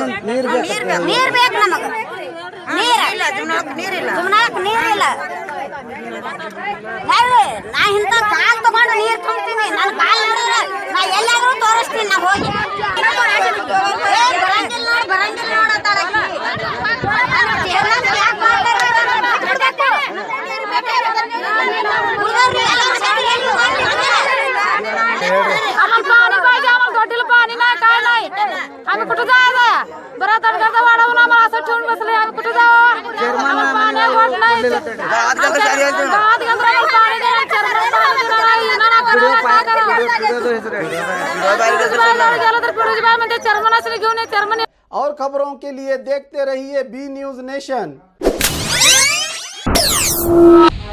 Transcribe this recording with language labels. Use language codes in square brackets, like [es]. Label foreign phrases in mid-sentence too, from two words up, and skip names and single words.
[kn] ನೀರು ಬೇಕು ನಮಗೆ। ಜುಮ್ನಾಳಕ್ಕೆ ನೀರಿಲ್ಲ। ನಾ ಇಂಥ ಕಾಲ್ ತಗೊಂಡು ನೀರು ತುಂಬ್ತೀನಿ, ನನ್ನ ಕಾಲ್ ನೋಡಿದ್ರೆ ನಾ ಎಲ್ಲಾದ್ರೂ ತೋರಿಸ್ತೀನಿ, ನಾ ಹೋಗಿ ಬರಂಗಿಲ್ಲ ನೋಡತ್ತಾಳ [mr] पाणी नाही काय नाही। आम्ही कुठे जायचं? बरं तडकाचा वाढवून आम्हाला असं ठेवून बसले, आम्ही कुठे जावं? पाणी वाट नाही चेअरमन। [hi] और खबरों के लिए देखते रहिए बी न्यूज नेशन।